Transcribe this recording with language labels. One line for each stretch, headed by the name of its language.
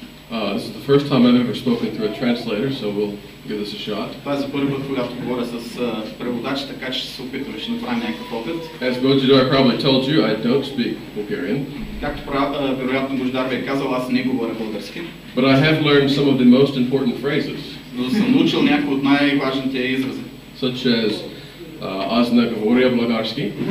English: This is the first time I've ever spoken through a translator, so we'll give this a shot.
Bulgarian: Това е за първи път, когато говоря с преводач, така че ще се опитаме, ще направим някакъв опит.
English: As Bojidar probably told you, I don't speak Bulgarian.
Bulgarian: Както вероятно Божидар ви е казал, аз не говоря български.
English: But I have learned some of the most important phrases.
Bulgarian: Но съм научил някои от най-важните изрази.
English: Such as
Bulgarian: аз не говоря български.